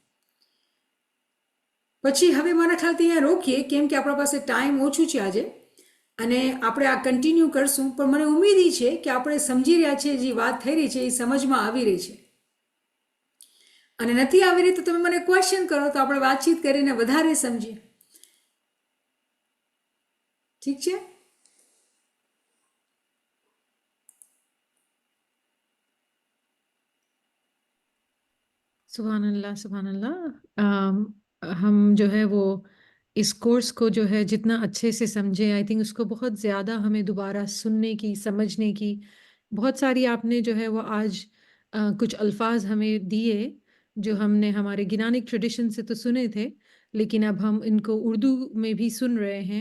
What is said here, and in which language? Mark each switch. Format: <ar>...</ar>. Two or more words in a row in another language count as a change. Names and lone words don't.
<gu>પછી હવે મારા ખ્યાલથી અહીંયા રોકીએ, કેમ કે આપણા પાસે ટાઈમ ઓછું છે આજે, અને આપણે આ કન્ટિન્યુ કરશું. પણ મને ઉમ્મીદ છે કે આપણે સમજી રહ્યા છીએ, જે વાત થઈ રહી છે એ સમજમાં આવી રહી છે. અને નથી આવી રહી તો તમે મને ક્વેશ્ચન કરો, તો આપણે વાતચીત કરીને વધારે સમજીએ. ઠીક છે?</gu> <ar>سبحان الله، سبحان الله.</ar> <hi>हम जो है वो इस कोर्स को जो है जितना अच्छे से समझे,</hi> <en>I think</en> <hi>उसको बहुत ज़्यादा हमें दोबारा सुनने की, समझने की, बहुत सारी आपने जो है वो आज कुछ अल्फाज हमें दिए जो हमने हमारे</hi> <en>Ginanic tradition</en> <hi>से तो सुने थे, लेकिन अब हम इनको उर्दू में भी सुन रहे हैं।</hi>